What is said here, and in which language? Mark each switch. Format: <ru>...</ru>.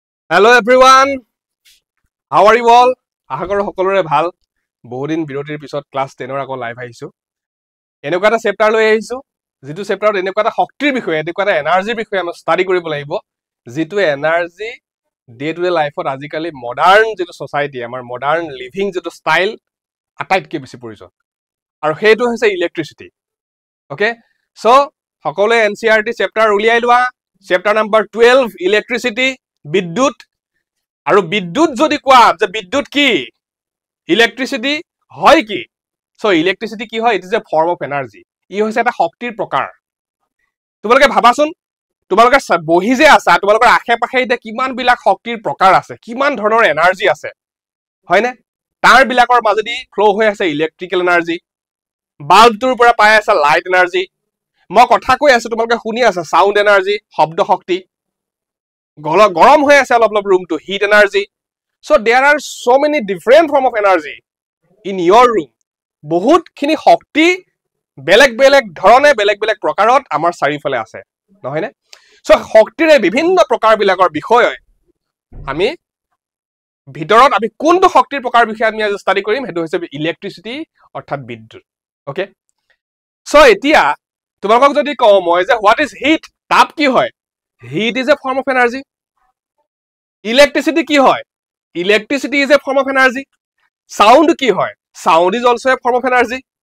<en>Hello everyone, how are you all?</en> <as>আশা কৰো সকলোৰে ভাল। বহুদিন বিৰতিৰ পিছত ক্লাছ 10 আকৌ লাইভ আহিছো। এনেকুৱা এটা চেপ্টাৰ লৈ আহিছো, যিটো চেপ্টাৰত এনেকুৱা এটা শক্তিৰ বিষয়ে, এনেকুৱা এটা এনাৰ্জিৰ বিষয়ে আমি ষ্টাডি কৰিব লাগিব, যিটো এনাৰ্জি ডে টু ডে লাইফত আজিকালি মডাৰ্ণ যিটো সোসাইটি, আমাৰ মডাৰ্ণ লিভিং যিটো ষ্টাইল আটাইতকৈ বেছি প্ৰয়োজন। আৰু সেইটো হৈছে ইলেক্ট্ৰিচিটি। ওকে, সো সকলোৱে এনচিইআৰটি চেপ্টাৰ উলিয়াই লোৱা। চেপ্টাৰ নাম্বাৰ 12 ইলেক্ট্ৰিচিটি, বিদ্যুৎ। আৰু বিদ্যুৎ যদি কোৱা যে বিদ্যুৎ কি, ইলেক্ট্ৰিচিটি হয় কি? সো ইলেক্ট্ৰিচিটি কি হয়?</as> <en>It is a form of energy.</en> <as>ই হৈছে এটা শক্তিৰ প্ৰকাৰ। তোমালোকে ভাবাচোন, তোমালোকে বহি যে আছা, তোমালোকৰ আশে পাশে এতিয়া কিমান বিলাক শক্তিৰ প্ৰকাৰ আছে, কিমান ধৰণৰ এনাৰ্জি আছে, হয়নে? তাৰ বিলাকৰ মাজেদি ফ্ল' হৈ আছে ইলেক্ট্ৰিকেল এনাৰ্জি। বাল্বটোৰ পৰা পাই আছে লাইট এনাৰ্জি। মই কথা কৈ আছো, তোমালোকে শুনি আছা, সাউণ্ড এনাৰ্জি, শব্দ শক্তি। গৰম হৈ আছে অলপ অলপ ৰুমটো, hit energy.</as> <en>So there are so many different form of energy in your room.</en> <as>বহুতখিনি শক্তি বেলেগ বেলেগ ধৰণে বেলেগ বেলেগ প্ৰকাৰত আমাৰ চাৰিওফালে আছে, নহয়নে? সো শক্তিৰে বিভিন্ন প্ৰকাৰবিলাকৰ বিষয়ে আমি ভিতৰত আমি কোনটো শক্তিৰ প্ৰকাৰ বিষয়ে আমি আজি ষ্টাডি কৰিম, সেইটো হৈছে ইলেক্ট্ৰিচিটি অৰ্থাৎ বিদ্যুৎ। ওকে, সো এতিয়া তোমালোকক যদি কওঁ মই যে</as> <en>what is heat,</en> <as>তাপ কি হয়?</as> <en>Heat is a form of energy.</en> <as>Electricity কি হয়?</as> <en>Electricity is a form of energy. Sound</en> <as>কি হয়?</as> <en>Sound is also a form of energy.</en>